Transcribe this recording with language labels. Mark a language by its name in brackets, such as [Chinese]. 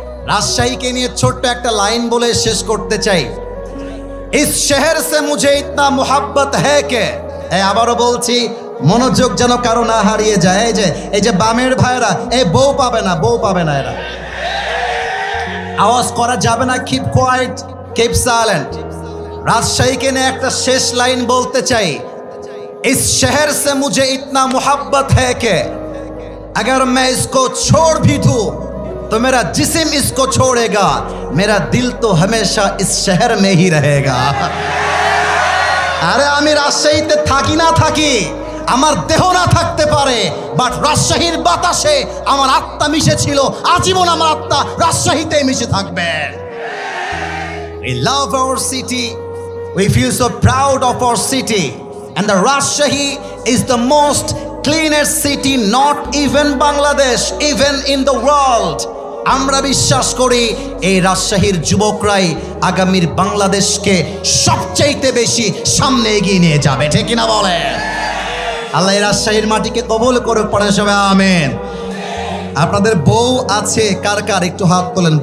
[Bangla] রাজশাহীকে নিয়ে ছোট্ট একটা লাইন বলে শেষ করতে চাই। [Hindi] ইস শহর সে মুঝে ইতনা মোহাব্বত হ্যায় কে, [Bangla] আবারও বলছি মনোযোগ যেন কারো না হারিয়ে যায়। এই যে বামের ভাইরা, এই বউ পাবে না, বউ পাবে না, এরা আওয়াজ করা যাবে না, [English] Keep quiet, keep silent. [Bangla] রাজশাহীকে নিয়ে একটা শেষ লাইন বলতে চাই। [Hindi] इस शहर से मुझे इतना मोहब्बत है कि अगर मैं इसको छोड़ भी दूं तो मेरा जिस्म इसको छोड़ेगा, मेरा दिल तो हमेशा इस शहर में ही रहेगा। [Bangla] আরে আমি রাজশাহীতে থাকি না থাকি, আমার দেহ না থাকতে পারে, বাট রাজশাহীর বাতাসে আমার আত্মা মিশে ছিল, আজীবন আমার আত্মা রাজশাহীতে মিশে থাকবে। [English] We love our city, we feel so proud of our city, and the Rajshahi is the most cleanest city, not even Bangladesh, even in the world. [Bangla] আমরা বিশ্বাস করি এই রাজশাহীর যুবকরাই আগামীর বাংলাদেশকে সবচাইতে বেশি সামনে এগিয়ে নিয়ে যাবে, ঠিক কিনা বলে? আল্লাহ এই রাজশাহীর মাটিকে কবুল করে, পড়ে সবাই আমিন। আপনাদের বউ আছে কার কার, একটু হাত তোলেন।